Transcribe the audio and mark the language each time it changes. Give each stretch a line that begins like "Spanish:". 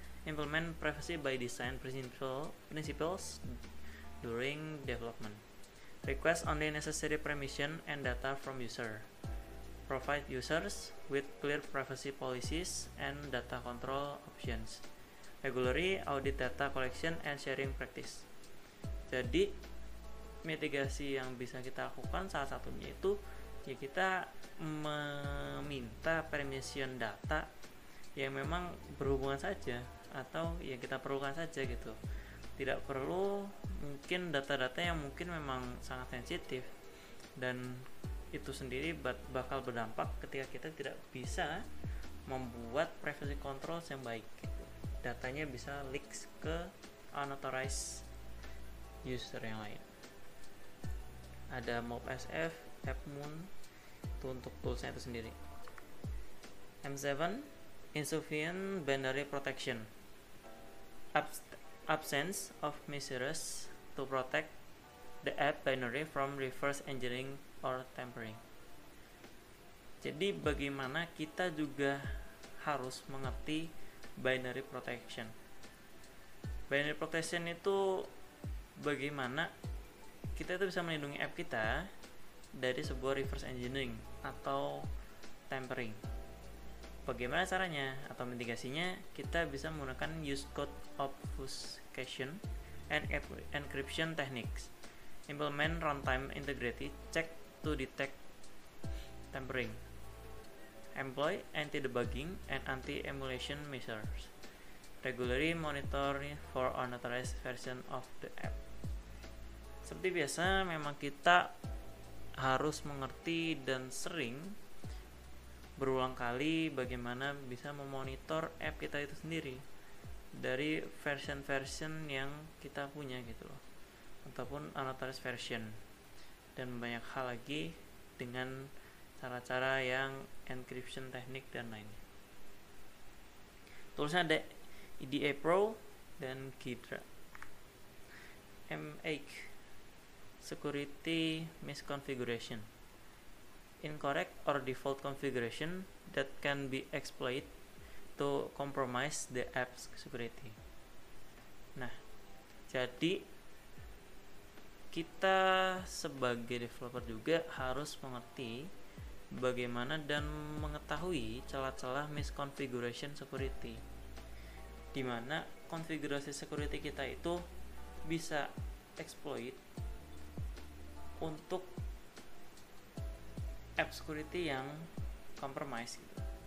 English: Implement privacy by design principles during development. Request only necessary permission and data from user. Provide users with clear privacy policies and data control options. Regularly audit data collection and sharing practice.
Indonesian: Jadi mitigasi yang bisa kita lakukan salah satunya itu ya kita meminta permission data yang memang berhubungan saja atau yang kita perlukan saja gitu. Tidak perlu mungkin data-data yang mungkin memang sangat sensitif dan itu sendiri bakal berdampak ketika kita tidak bisa membuat privacy control yang baik gitu. Datanya bisa leaks ke
English: unauthorized user
Indonesian: yang lain. Ada MobSF, AppMoon itu untuk toolsnya itu sendiri.
English: M7 insufficient binary protection, absence of measures to protect the app binary from reverse engineering or tampering.
Indonesian: Jadi bagaimana kita juga harus mengerti binary protection. Binary protection itu bagaimana kita itu bisa melindungi app kita dari sebuah reverse engineering atau tampering. Bagaimana caranya atau mitigasinya? Kita bisa menggunakan
English: use code obfuscation and encryption techniques. Implement runtime integrity check to detect tampering. Employ anti-debugging and anti-emulation measures. Regularly monitor for unauthorized version of the app.
Indonesian: Seperti biasa, memang kita harus mengerti dan sering berulang kali bagaimana bisa memonitor app kita itu sendiri dari version-version yang kita punya gitu loh, ataupun unauthorized version, dan banyak hal lagi dengan cara-cara yang encryption teknik dan lainnya. Toolsnya ada EDA Pro dan Ghidra.
English: M8 Security Misconfiguration, incorrect or default configuration that can be exploited to compromise the app's security.
Indonesian: Nah, jadi kita sebagai developer juga harus mengerti bagaimana dan mengetahui celah-celah misconfiguration security, di mana konfigurasi security kita itu bisa exploit untuk app security yang compromise gitu.